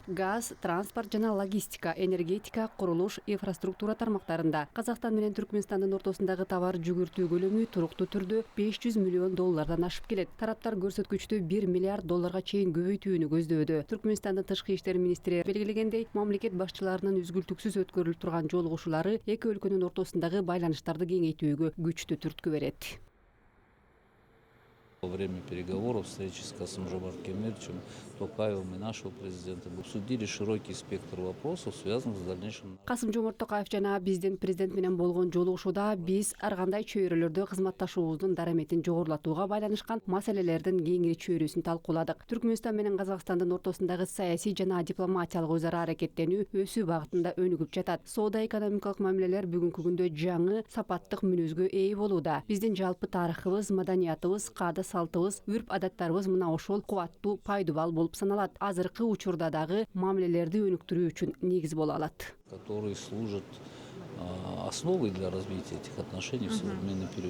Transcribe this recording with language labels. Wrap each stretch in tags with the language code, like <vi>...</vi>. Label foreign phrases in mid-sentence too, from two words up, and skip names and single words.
<ky>Газ, транспорт жана логистика, энергетика, курулуш, инфраструктура тармактарында Казакстан менен Түркмөнстандын ортосундагы товар жүгүртүү көлөмү туруктуу түрдө $500 миллион ашып келет. Тараптар көрсөткүчтү $1 миллиард чейин көбөйтүүнү көздөөдө. Түркмөнстандын тышкы иштер министри белгилегендей, мамлекет башчыларынын үзгүлтүксүз өткөрүлүп турган жолугушуулары эки өлкөнүн ортосундагы байланыштарды кеңейтүүгө күчтүү түрткү берет.</ky> <ru>Во время переговоров, встречи с Касым-Жомарт Кемелевичем Токаевым и нашего президента обсудили широкий спектр вопросов, связанных с дальнейшим.</ru> <ky>Касым-Жомарт Токаев жана биздин президент менен болгон жолугушууда биз ар кандай чөйрөлөрдө кызматташуубуздун дараметин жогорулатууга байланышкан маселелердин кеңири чөйрөсүн талкууладык. Түркмөнстан менен Казакстандын ортосундагы саясий жана дипломатиялык өз ара аракеттенүү өсүү багытында өнүгүп жатат. Соода экономикалык мамилелер бүгүнкү күндө жаңы сапаттык мүнөзгө ээ болууда. Биздин жалпы тарыхыбыз, маданиятыбыз, каада салтыбыз, үрп адаттарыбыз мына ошол кубаттуу пайдубал болуп саналат. Азыркы учурда дагы мамилелерди өнүктүрүү үчүн негиз боло алат.</ky> <ru>Которые служат основой для развития этих отношений в современный период.</ru>